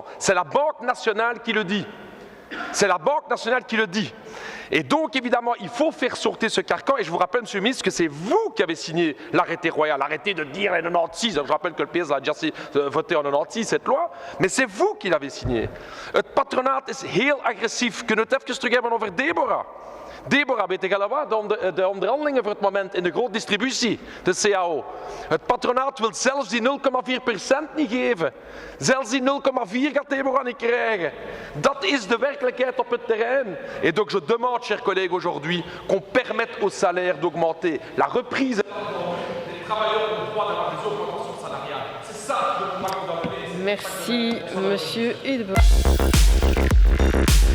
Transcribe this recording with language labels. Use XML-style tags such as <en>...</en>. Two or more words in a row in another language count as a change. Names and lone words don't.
<fr>C'est la Banque nationale qui le dit. C'est la Banque nationale qui le dit. Et donc, évidemment, il faut faire sortir ce carcan. Et je vous rappelle, monsieur le ministre, que c'est vous qui avez signé l'arrêté royal. Arrêtez de dire les 96. Je rappelle que le PS a déjà voté en 96 cette loi. Mais c'est vous qui l'avez signé.</fr> <nl>Het patronaat is heel agressief. Kunnen we het even terug hebben over Deborah? Deborah, weet je wel wat? De onderhandelingen voor het moment in de grote distributie, de CAO. Het patronaat wil zelfs die 0,4% niet geven. Zelfs die 0,4 gaat Deborah niet krijgen. Dat is de werkelijkheid op het terrein.</nl> <fr>Et donc je demande, chers collègues, aujourd'hui, qu'on permette aux salaires d'augmenter. La reprise des travailleurs ont le droit d'avoir des augmentations salariales. C'est ça le combat qu'on doit mener. Merci, monsieur Hudebert.</fr>